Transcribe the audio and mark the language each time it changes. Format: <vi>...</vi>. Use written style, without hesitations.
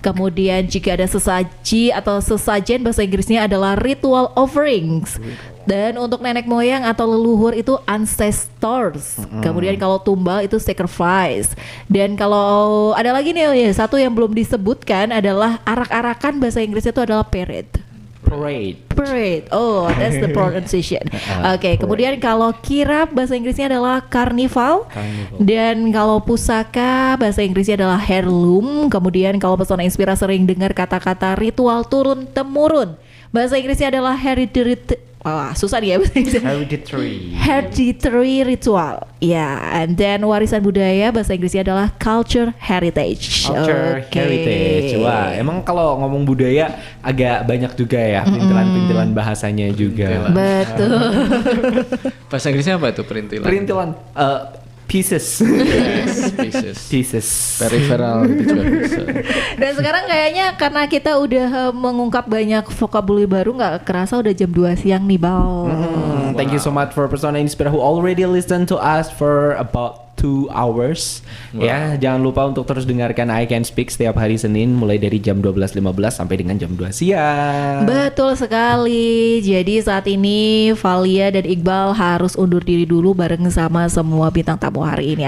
<id>Kemudian jika ada sesaji atau sesajen, bahasa Inggrisnya adalah</id> <en>ritual offerings.</en> <id>Dan untuk nenek moyang atau leluhur itu ancestors. Kemudian kalau tumbal itu sacrifice. Dan kalau ada lagi nih ya, satu yang belum disebutkan adalah arak-arakan, bahasa Inggrisnya itu adalah parade.</id> <en>Parade. Oh, that's the pronunciation.</en> <id>Oke, kemudian kalau kirap bahasa Inggrisnya adalah carnival. Dan kalau pusaka bahasa Inggrisnya adalah heirloom. Kemudian kalau Pesona Inspira sering dengar kata-kata ritual turun temurun, bahasa Inggrisnya adalah hereditary. Wah, susah nih ya bahasa Inggrisnya.</id> <en>Hereditary ritual.</en> <id>Ya,</id> <en>and then</en> <id>warisan budaya bahasa Inggrisnya adalah</id> <en>culture heritage.</en> <id>Oke. Heritage. Wah, emang kalau ngomong budaya agak banyak juga ya perintilan-perintilan bahasanya juga. Betul. Bahasa Inggrisnya apa itu perintilan? Perintilan pieces.</id> <en>Yes, pieces.</en> <id>Peripheral gitu juga bisa. Dan sekarang kayaknya karena kita udah mengungkap banyak vocabulary baru, nggak kerasa udah jam 2 siang nih, Bal.</id> <en>Thank you so much for Persona Inspira who already listened to us for about 2 hours. Wow.</en> <id>Ya, jangan lupa untuk terus dengarkan I Can Speak setiap hari Senin mulai dari jam 12.15 sampai dengan jam 2 siang. Betul sekali. Jadi saat ini Valia dan Iqbal harus undur diri dulu bareng sama semua bintang tamu hari ini.</id>